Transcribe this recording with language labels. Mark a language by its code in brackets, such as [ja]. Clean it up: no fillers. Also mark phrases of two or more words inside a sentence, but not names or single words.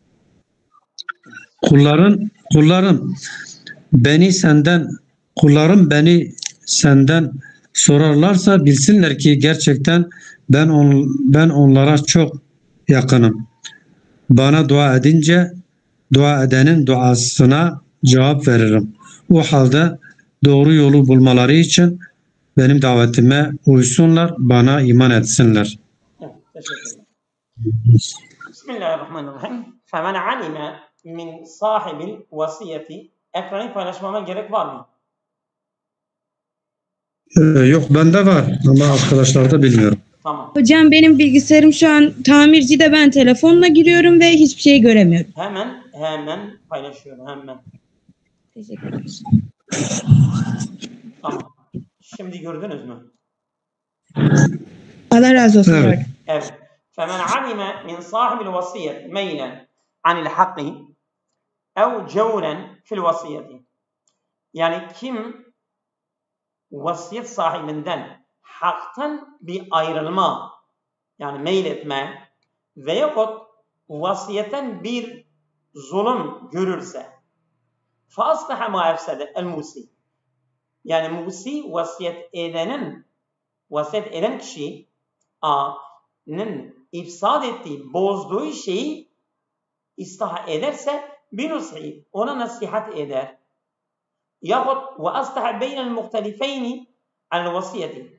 [tr] Kullarım beni senden sorarlarsa bilsinler ki gerçekten ben onlara çok yakınım. Bana dua edince dua edenin duasına cevap veririm. O halde doğru yolu bulmaları için benim davetime uysunlar, bana iman etsinler. Evet, teşekkür ederim. [ar] بسم الله الرحمن الرحيم. فَمَنْ عَلِمَ مِنْ صَاحِبِ الْوَصِيَّةِ [tr] Ekranı paylaşmama gerek var mı? Yok, bende var ama arkadaşlarda bilmiyorum. Tamam. Hocam benim bilgisayarım şu an tamircide, ben telefonla giriyorum ve hiçbir şey göremiyorum. Hemen paylaşıyorum hemen. Teşekkür ederim. Tamam. Şimdi gördünüz mü? Allah razı olsun. Evet. Evet. [ar] فَمَنْ عَلِمَ مِنْ صَاحِبِ الْوَصِيَّةِ مَيْلًا عَنِ الْحَقِّ اَوْ جَوْرًا فِي الْوَصِيَّةِ [tr] Yani kim vasiyet sahibinden haktan bir ayrılma, yani meyletme veyahut vasiyetten bir zulüm görürse [ar] فَاصْلَحَ مَا اَفْسَدَ الْمُوسِي [tr] Yani musi vasiyet eden kişinin ifsad ettiği, bozduğu şeyi ıslah ederse binushi, ona nasihat eder. [ar] Yahut وأصلح بين المختلفين الوصية.